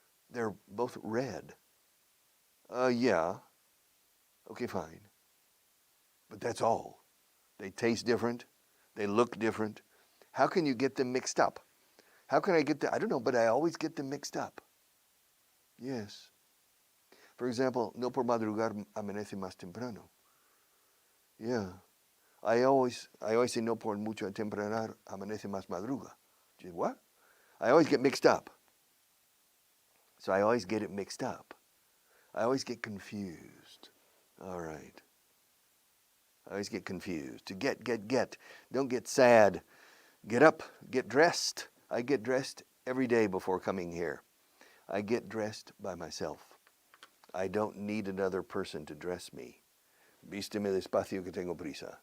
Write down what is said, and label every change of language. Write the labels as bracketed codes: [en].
[en] They're both red. Yeah. Okay, fine. But that's all. They taste different. They look different. How can you get them mixed up? How can I get them? I don't know, but I always get them mixed up. Yes. For example, [es] no por madrugar amanece más temprano. [en] Yeah. I always say [es] no por mucho tempranar amanece más madruga. [en] What? I always get mixed up. So I always get it mixed up. I always get confused. All right. I always get confused. To get. Don't get sad. Get up, get dressed. I get dressed every day before coming here. I get dressed by myself. I don't need another person to dress me. [es] Vísteme despacio que tengo prisa.